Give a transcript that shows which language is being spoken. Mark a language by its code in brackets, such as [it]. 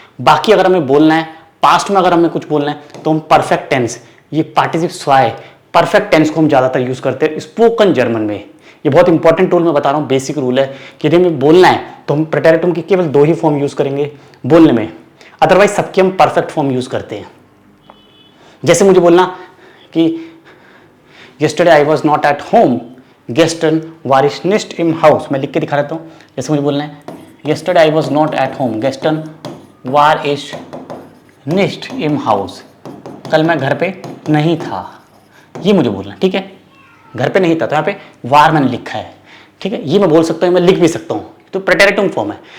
[hi] बाकी अगर हमें बोलना है पास्ट में, अगर हमें कुछ बोलना है तो हम परफेक्ट टेंस, ये पार्टिसिप स्वाय परफेक्ट टेंस को हम ज्यादातर यूज करते हैं स्पोकन जर्मन में। ये बहुत इंपॉर्टेंट रूल मैं बता रहा हूँ, बेसिक रूल है कि यदि हमें बोलना है तो हम प्रेटेरिटुम की केवल 2 ही फॉर्म यूज करेंगे बोलने में, अदरवाइज सबकी हम परफेक्ट फॉर्म यूज करते हैं। जैसे मुझे बोलना कि [en] yesterday I was not at home, [de] gestern war ich nicht im Haus, [hi] मैं लिख के दिखा देता हूँ। जैसे मुझे बोलना है [en] yesterday I was not at home, [de] gestern war ich nicht im Haus, [hi] कल मैं घर पे नहीं था, ये मुझे बोलना, ठीक है। घर पे नहीं था तो यहाँ पे वार मैंने लिखा है, ठीक है। ये मैं बोल सकता हूँ, मैं लिख भी सकता हूँ, तो प्रेटेरिटुम फॉर्म है।